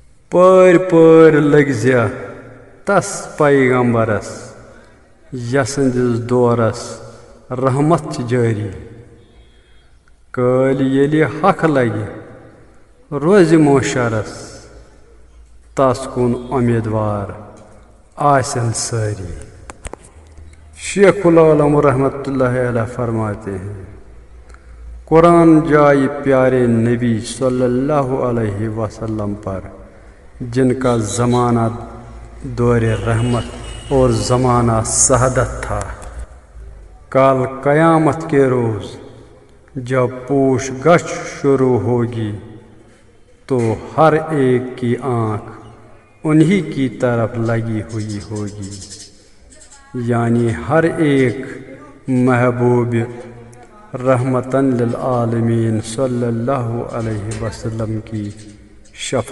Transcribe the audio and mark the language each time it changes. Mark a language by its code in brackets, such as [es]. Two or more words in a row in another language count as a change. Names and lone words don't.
[ks] پٲرۍ پٲرۍ لٔگزِ تس پیغمبرس یسٕنٛدِس دورس رحمت چھِ جٲری کٲلۍ ییٚلہِ حق لگہِ روزِ معاشرس تس کُن اُمیدوار آسن سٲری۔ [ur] شیخ العالم رحمۃ اللہ علیہ فرماتے ہیں قرآن جائے پیارے نبی صلی اللہ علیہ وسلم پر جن کا زمانہ دور رحمت اور زمانہ سعادت تھا۔ کل قیامت کے روز جب پوچھ گچھ شروع ہوگی تو ہر ایک کی آنکھ انہی کی طرف لگی ہوئی ہوگی، یعنی ہر ایک محبوب رحمتاً للعالمین صلی اللہ علیہ وسلم کی شفاعت